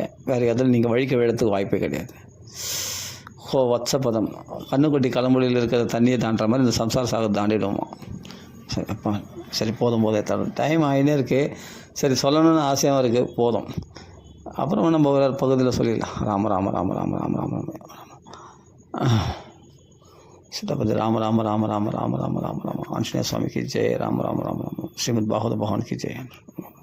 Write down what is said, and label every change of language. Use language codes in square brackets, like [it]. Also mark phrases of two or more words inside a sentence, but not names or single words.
[ta] வேறு எதில் நீங்கள் வழிக்க விழத்துக்கு வாய்ப்பே கிடையாது. வத்சபதம், கண்ணுக்குட்டி கலம்புலியில் இருக்கிற தண்ணியை தாண்டுற மாதிரி இந்த சம்சார சாகத்தை தாண்டிடுவோமா. சரி அப்பா, சரி போதும் தரும், டைம் ஆகினே இருக்குது. சரி சொல்லணும்னு ஆசையாகவும் இருக்குது, போதும். அப்புறம் நம்ம ஒரு பகுதியில் சொல்லிடலாம். [hi] ராம ராம ராம ராம ராம ராம ராம सीतापति राम राम राम राम राम राम राम राम आंजनेय स्वामी की जय। राम राम राम राम। श्रीमद् भागवत भगवान की जय।